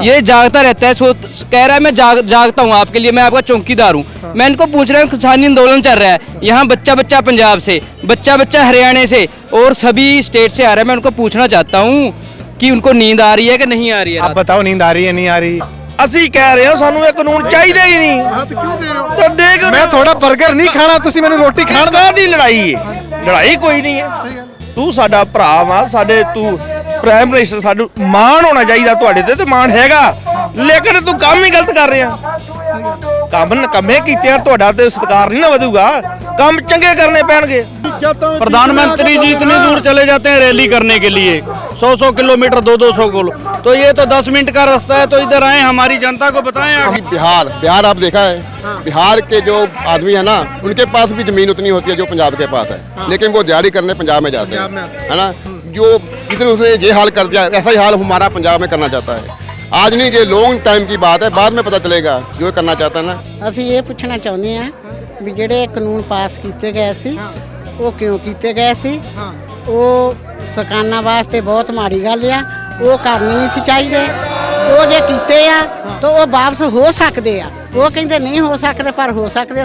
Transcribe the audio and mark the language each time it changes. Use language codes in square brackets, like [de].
[hi] ये जागता रहता है, कह रहा है मैं जागता हूँ आपके लिए, मैं आपका चौकीदार हूँ। हाँ। मैं इनको पूछ रहा हूँ, किसानी आंदोलन चल रहा है यहाँ, बच्चा बच्चा पंजाब से, बच्चा बच्चा हरियाणा से और सभी स्टेट से आ रहा है। मैं उनको पूछना चाहता हूँ कि उनको नींद आ रही है कि नहीं आ रही है? आप बताओ, नींद आ रही है नहीं आ रही? [pa] ਅਸੀਂ ਕਹਿ ਰਹੇ ਹਾਂ ਸਾਨੂੰ ਇਹ ਕਾਨੂੰਨ ਚਾਹੀਦਾ ਹੀ ਨਹੀਂ। [hi] हाँ, तो क्यों दे रहे हो? [pa] ਤੇ ਦੇਖ मैं थोड़ा बर्गर नहीं खाना, तुसी मैंने रोटी खाण दा। ਦੀ ਲੜਾਈ ਹੈ, ਲੜਾਈ ਕੋਈ ਨਹੀਂ ਹੈ। ਤੂੰ ਸਾਡਾ ਭਰਾ ਵਾ, ਸਾਡੇ ਤੂੰ ਪ੍ਰਾਈਮ ਮਿਨਿਸਟਰ, ਸਾਨੂੰ ਮਾਣ ਹੋਣਾ ਚਾਹੀਦਾ ਤੁਹਾਡੇ ਤੇ ਮਾਣ ਹੈਗਾ, ਲੇਕਿਨ ਤੂੰ ਕੰਮ ਹੀ ਗਲਤ ਕਰ ਰਿਹਾ। ਕੰਮ ਨਕੰਮੇ ਕੀਤੇ ਆ, ਤੁਹਾਡਾ ਤੇ ਸਤਿਕਾਰ ਨਹੀਂ ਨਾ ਵਧੂਗਾ, ਕੰਮ ਚੰਗੇ करने ਪੈਣਗੇ। [hi] प्रधानमंत्री जी इतनी दूर चले जाते हैं रैली करने के लिए, 100-100 किलोमीटर 200-200 किलो, तो ये तो 10 मिनट का रास्ता है। तो इधर आए, हमारी जनता को बताएं। अभी बिहार आप देखा है, बिहार के जो आदमी है ना, उनके पास भी जमीन उतनी होती है जो पंजाब के पास है, लेकिन वो दिहाड़ी करने पंजाब में जाते हैं, है ना। जो इधर उसने ये हाल कर दिया, ऐसा ही हाल हमारा पंजाब में करना चाहता है। आज नहीं, ये लॉन्ग टाइम की बात है, बाद में पता चलेगा जो करना चाहता है ना। [pa] ਅਸੀਂ ਇਹ ਪੁੱਛਣਾ ਚਾਹੁੰਦੇ ਹਾਂ ਵੀ ਜਿਹੜੇ ਕਾਨੂੰਨ ਪਾਸ ਕੀਤੇ ਗਏ ਸੀ ਉਹ ਕਿਉਂ ਕੀਤੇ ਗਏ ਸੀ? ਉਹ ਸਕਾਨਾਂ ਵਾਸਤੇ ਬਹੁਤ ਮਾੜੀ ਗੱਲ ਆ, ਉਹ ਕਰਨੀ ਨਹੀਂ ਸੀ ਚਾਹੀਦੇ। ਉਹ ਜੇ ਕੀਤੇ ਆ ਤਾਂ ਉਹ ਵਾਪਸ ਹੋ ਸਕਦੇ ਆ, ਉਹ ਕਹਿੰਦੇ ਨਹੀਂ ਹੋ ਸਕਦੇ, ਪਰ ਹੋ ਸਕਦੇ।